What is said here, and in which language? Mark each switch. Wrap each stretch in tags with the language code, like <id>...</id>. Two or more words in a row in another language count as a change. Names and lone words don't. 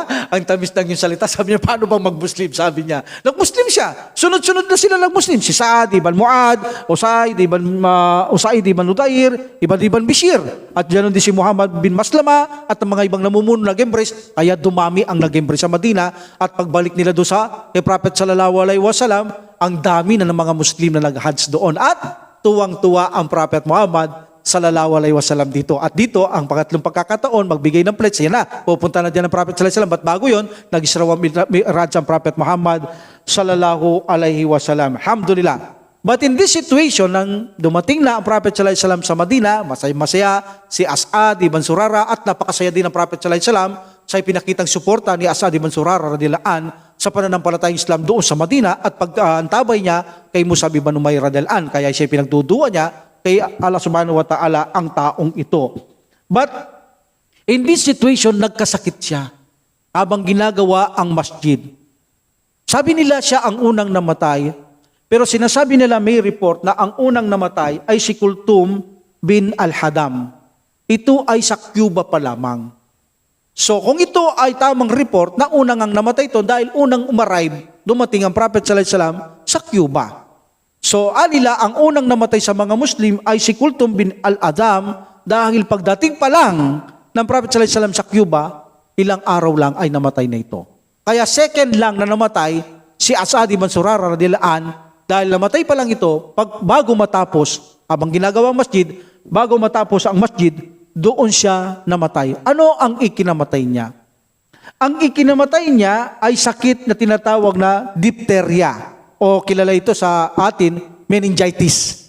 <tl>Ang tamis ng yung salita, sabi niya, paano bang mag-Muslim? Sabi niya, nag-Muslim siya. Sunod-sunod na sila nag-Muslim. Si Sa'ad ibn Mu'ad, Usayd ibn Hudayr, ibn Bishir. At ganoon din si Muhammad bin Maslama at ang mga ibang namumuno nag-embrace. Kaya dumami ang nag-embrace sa Madina. At pagbalik nila doon kay Prophet</tl> <ar>sallallahu alaihi wasallam,</ar> <tl>ang dami na ng mga Muslim na nag-hajj doon. At tuwang-tuwa ang Prophet Muhammad</tl> <ar>sallallahu alaihi wasallam</ar> <tl>dito. At dito, ang pangatlong pagkakataon, magbigay ng pledge. Yan na, pupunta na dyan ang Prophet</tl> <ar>sallallahu alaihi wasallam.</ar> <tl>Ba't bago yun? Nag-Isra wa Mi'raj ang Prophet Muhammad</tl> <ar>sallallahu alaihi wasallam.</ar> <tl>Alhamdulillah.</tl> <en>But in this situation,</en> <tl>nang dumating na ang Prophet</tl> <ar>sallallahu alaihi wasallam</ar> <tl>sa Madina, masaya si As'ad ibn Surara, at napakasaya din ng Prophet</tl> <ar>sallallahu alaihi wasallam</ar> <tl>sa ipinakitang suporta ni As'ad ibn Surara</tl> <ar>radhiyallahu an</ar> <tl>sa pananampalatayang Islam doon sa Madina, at pag-antabay niya kay Mus'ab ibn Umair</tl> <ar>radhiyallahu an,</ar> <tl>kaya siya pinagduduwa niya kay Allah</tl> <ar>subhanahu wa ta'ala</ar> <tl>ang taong ito.</tl> <en>But in this situation,</en> <tl>nagkasakit siya habang ginagawa ang masjid. Sabi nila siya ang unang namatay, pero sinasabi nila, may report na ang unang namatay ay si Kulthum bin Al-Hadam. Ito ay sa Cuba pa lamang. So kung ito ay tamang report na unang ang namatay ito dahil unang umarive, dumating ang Prophet</tl> <ar>sallallahu alaihi wasallam</ar> <tl>sa Cuba. So anila, ang unang namatay sa mga Muslim ay si Kulthum bin Al-Hadam dahil pagdating pa lang ng Prophet</tl> <ar>sallallahu alaihi wasallam</ar> <tl>sa Cuba, ilang araw lang ay namatay na ito. Kaya second lang na namatay si As'ad ibn Surara</tl> <ar>radhiyallahu an,</ar> <tl>dahil namatay pa lang ito, bago matapos, habang ginagawa ang masjid, bago matapos ang masjid, doon siya namatay. Ano ang ikinamatay niya? Ang ikinamatay niya ay sakit na tinatawag na diphtheria, o kilala ito sa atin, meningitis.</tl>